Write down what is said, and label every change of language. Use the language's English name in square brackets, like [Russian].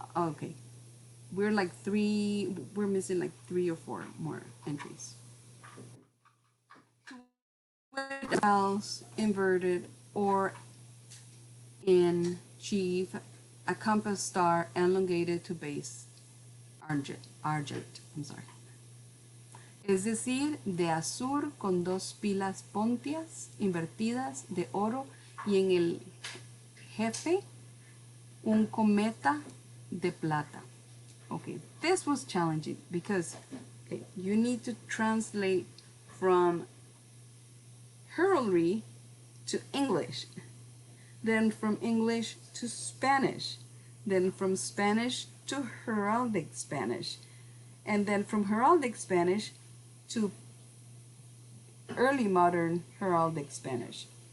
[English] Okay, we're missing like 3 or 4 more entries. Else, inverted, or in chief, a compass star elongated to base argent, I'm sorry. [Spanish] Es decir, de azur con 2 pilas pontias invertidas de oro y en el jefe un cometa de plata. [English] Okay, this was challenging because you need to translate from heraldry to English, then from English to Spanish, then from Spanish to heraldic Spanish, and then from heraldic Spanish to early modern heraldic Spanish.